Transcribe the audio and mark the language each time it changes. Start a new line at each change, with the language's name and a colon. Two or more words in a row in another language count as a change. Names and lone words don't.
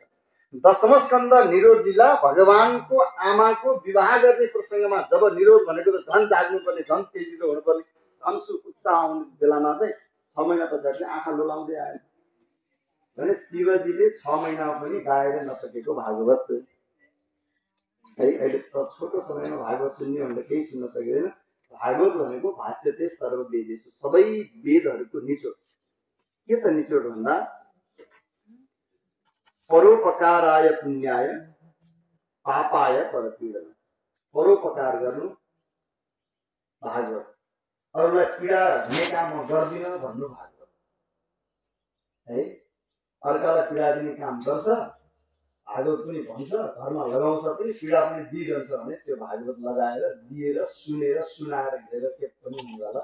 Nepali: 10औं स्कन्ध निरोध लीला भगवानको आमाको विवाह गर्ने प्रसङ्गमा जब निरोध भनेको त झन् जाग्नुपर्ने, झन् तेजिलो हुनुपर्ने, झन् उत्साह आउने बेलामा चाहिँ 6 महिना पछाडि आँखा लोलाउँदै आयो भने शिवजीले 6 महिना पनि गाएर नसकेको भागवत है। अहिले छोटो समयमा भागवत सुन्ने भनेर केही सुन्न सकिँदैन। भागवत भनेको
Sanskrit: भाष्यते सर्ववेदेषु,
Nepali: सबै वेदहरूको निचोड। के त निचोड भन्दा
Sanskrit: परोपकाराय पुण्याय पापाय परपीडन।
Nepali: परोपकार गर्नु भागवत, अरूलाई पीडा हुने काम म गर्दिन भन्नु भागवत है। अर्कालाई पीडा दिने काम गर्छ भागवत पनि भन्छ, घरमा लगाउँछ पनि, पीडा पनि दिइरहन्छ भने त्यो भागवत लगाएर दिएर सुनेर सुनाएर घेरेर के पनि हुँला।